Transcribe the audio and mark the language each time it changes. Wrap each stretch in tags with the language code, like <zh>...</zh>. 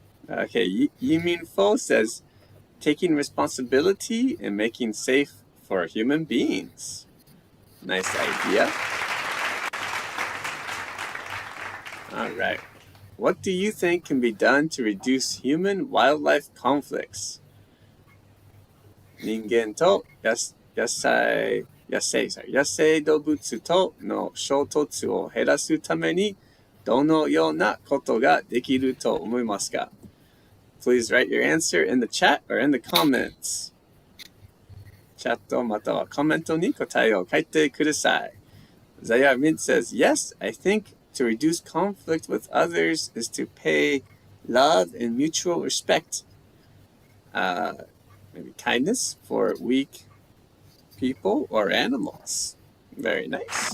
<en>Okay, Yimin Fo says, taking responsibility and making safe for human beings. Nice idea. All right. What do you think can be done to reduce human-wildlife conflicts?</en> <ja>人間と野生動物との衝突を減らすためにどのようなことができると思いますか?</ja> <en>please write your answer in the chat or in the comments.</en> <ja>チャットまたはコメントに答えを書いてください。</ja> <en>Zaya Mint says, yes, I think to reduce conflict with others is to pay love and mutual respect. Maybe kindness for weak people or animals. Very nice.</en>